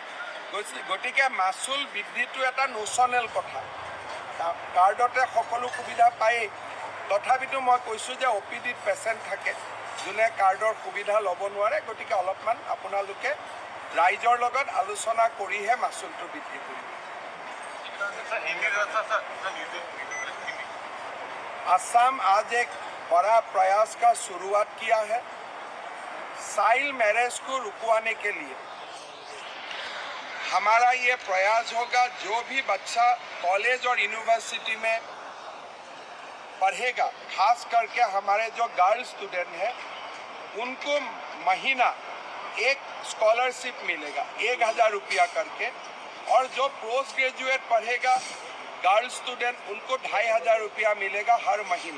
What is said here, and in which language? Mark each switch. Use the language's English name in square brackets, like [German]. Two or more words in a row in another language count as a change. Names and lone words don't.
[Assamese] গতিকে মাচুল বৃদ্ধিটো এটা নোচনেল কথা, কাৰ্ডতে সকলো সুবিধা পায়েই। তথাপিতো মই কৈছোঁ যে OPDত পেচেণ্ট থাকে যোনে কাৰ্ডৰ সুবিধা ল'ব নোৱাৰে, গতিকে অলপমান আপোনালোকে ৰাইজৰ লগত আলোচনা কৰিহে মাচুলটো বৃদ্ধি কৰিব। [Hindi] असम आज एक बड़ा प्रयास का शुरुआत किया है। [English] child marriage [Hindi] को रुकवाने के लिए हमारा ये प्रयास होगा, जो भी बच्चा कॉलेज और यूनिवर्सिटी में पढ़ेगा, खास करके हमारे जो [English] girl student [Hindi] हैं, उनको महीना एक स्कॉलरशिप मिलेगा 1000 रुपया करके, और जो [English] post graduate [Hindi] पढ़ेगा [English] girl student, [Hindi] उनको 2500 रुपया मिलेगा हर महीना।